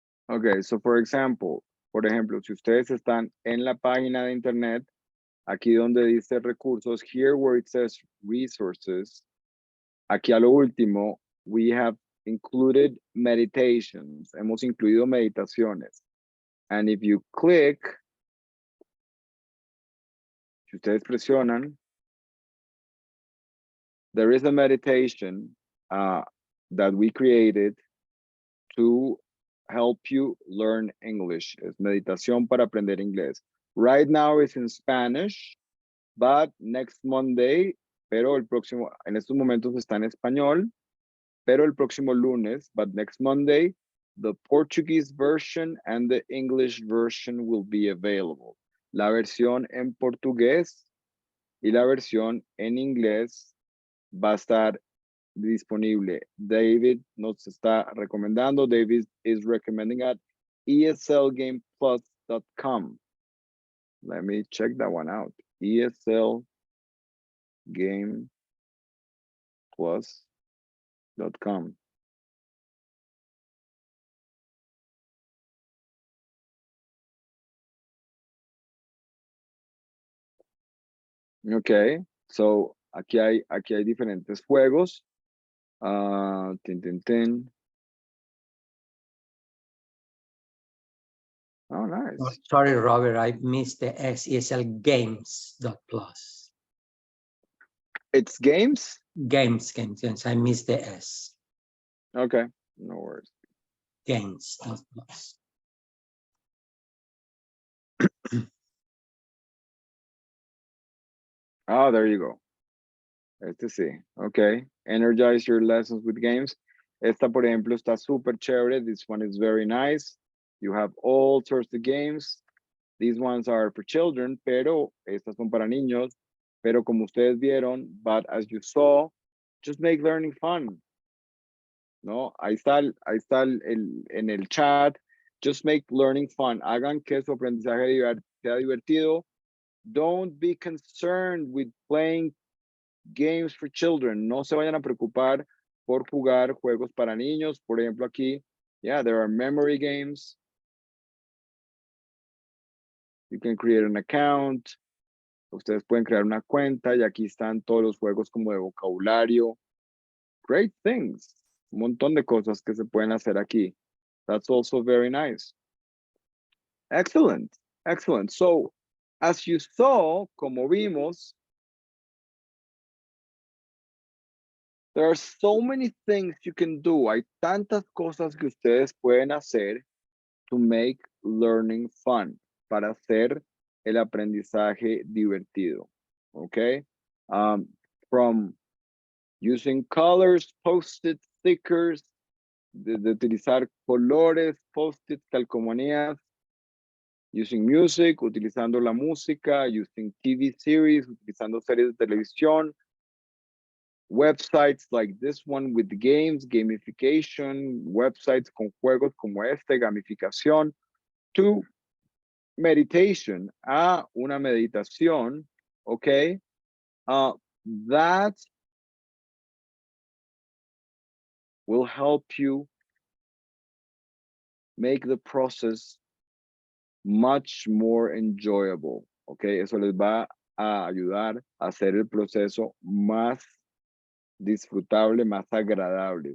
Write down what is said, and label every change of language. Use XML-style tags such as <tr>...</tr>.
<es>Okay, so por ejemplo, si ustedes están en la página de internet, aquí donde dice recursos,</es> <en>here where it says resources,</en> <es>aquí a lo último,</es> <en>we have included meditations.</en> <es>Hemos incluido meditaciones.</es> <en>And if you click,</en> <es>si ustedes presionan,</es> <en>there is a meditation that we created to help you learn English.</en> <es>Es meditación para aprender inglés. Right now it's in Spanish, but next Monday, pero el próximo, en estos momentos está en español, pero el próximo lunes, but next Monday, the Portuguese version and the English version will be available. La versión en portugués y la versión en inglés va a estar disponible. David nos está recomendando.</es> <en>David is recommending at eslgameplus.com. Let me check that one out. eslgameplus.com.</en> <es>Okay, so aquí hay diferentes juegos. Tin.</es> <en>Oh, nice. Oh, sorry, Robert, I missed the S. eslgames.plus. It's games? Games. I missed the S. Okay, no worries. Games.plus. Oh, there you go.</en> <es>Este sí,</es> <en>okay. Energize your lessons with games.</en> <es>Esta, por ejemplo, está súper chévere.</es> <en>This one is very nice. You have all sorts of games. These ones are for children,</en> <es>pero estas son para niños. Pero como ustedes vieron,</es> <en>but as you saw, just make learning fun.</en> <es>¿No? Ahí está en el chat.</es> <en>Just make learning fun.</en> <es>Hagan que su aprendizaje sea divertido.</es> <en>Don't be concerned with playing games for children.</en> <es>No se vayan a preocupar por jugar juegos para niños. Por ejemplo, aquí,</es> <en>yeah, there are memory games. You can create an account.</en> <es>Ustedes pueden crear una cuenta y aquí están todos los juegos como de vocabulario.</es> <en>Great things.</en> <es>Un montón de cosas que se pueden hacer aquí.</es> <en>That's also very nice. Excellent. Excellent. So, as you saw,</en> <es>como vimos,</es> <en>there are so many things you can do.</en> <es>Hay tantas cosas que ustedes pueden hacer</es> <en>to make learning fun,</en> <es>para hacer el aprendizaje divertido.</es> <en>Okay? From using colors, post-it stickers,</en> <es>de utilizar colores, post-it, calcomanías,</es> <en>using music,</en> <es>utilizando la música,</es> <en>using TV series,</en> <es>utilizando series de televisión,</es> <en>websites like this one with games, gamification,</en> <es>websites con juegos como este, gamificación,</es> <en>to meditation,</en> <es>a una meditación, okay?</es> <en>That will help you make the process much more enjoyable, okay?</en> <es>Eso les va a ayudar a hacer el proceso más disfrutable, más agradable.</es>